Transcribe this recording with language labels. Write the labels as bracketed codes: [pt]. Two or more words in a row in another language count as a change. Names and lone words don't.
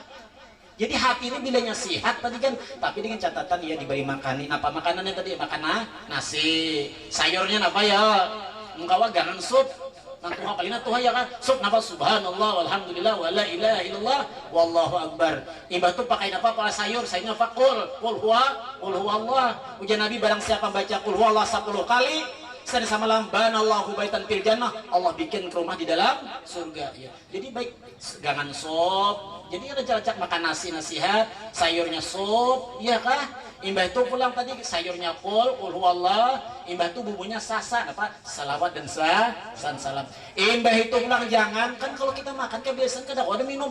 [bjn] Jadi hati ini bilanya sihat tadi kan, tapi dengan catatan ya diberi makanin apa makanannya tadi makan nasi, sayurnya apa ya, mengkawa gangan sup, nanti palina tuh ya kan sok napa [ar] سبحان الله والحمد لله ولا إله إلا الله والله أكبر. [bjn] Imbah tuh pakai apa para sayur sayurnya apa [ar] قل هو الله. [bjn] Ujian Nabi barang siapa baca [ar] قل هو الله [bjn] 10 kali sana sama lamban [ar] الله بيتا في الجنة, [bjn] Allah bikin rumah di dalam surga ya. Jadi baik gangan sop. Jadi ada jalan makan nasi nasihat, sayurnya sop, iya kah? Imbah itu pulang tadi sayurnya [ar] قل هو الله, [bjn] imbah itu bumbunya sasan apa? Salawat dan salam. Imbah itu pulang jangan kan kalau kita makan kebiasaan kada ada minum.